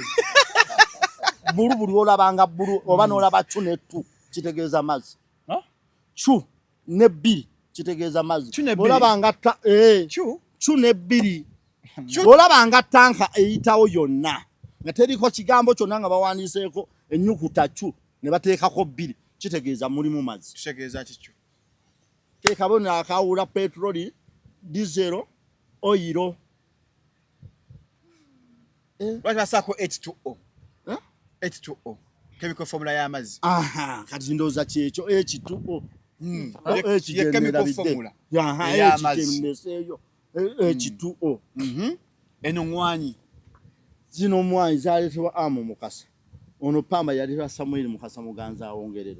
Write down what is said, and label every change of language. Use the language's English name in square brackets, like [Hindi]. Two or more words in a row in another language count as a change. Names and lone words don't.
[Ganda] bulu buli olabanga bulu oba n'olaba cu ne tu kitegeeza mazzi cu ne bbiri kitegeeza mazzi olabanga cu ne bbiri olabanga tanka eyitawo yonna nga teriko kigambo kyonna nga bawandiiseeko ennyukuta cu ne bateekako bbiri kitegeeza mulimu mazzi kitegeeza kikyo ke kabona akawula petroli [English] diesel oil [Ganda] basako H2O H2O [English] chemical formula [Ganda] y'amazzi kati ndoza kyekyo H2O [English] ye chemical formula [Ganda] y'amazzi H2O eno ngwanyi zino mwanyi zaleetebwa Hamu Mukasa ono Pamba yaleetebwa Samwiri Mukasa Muganza awongererwa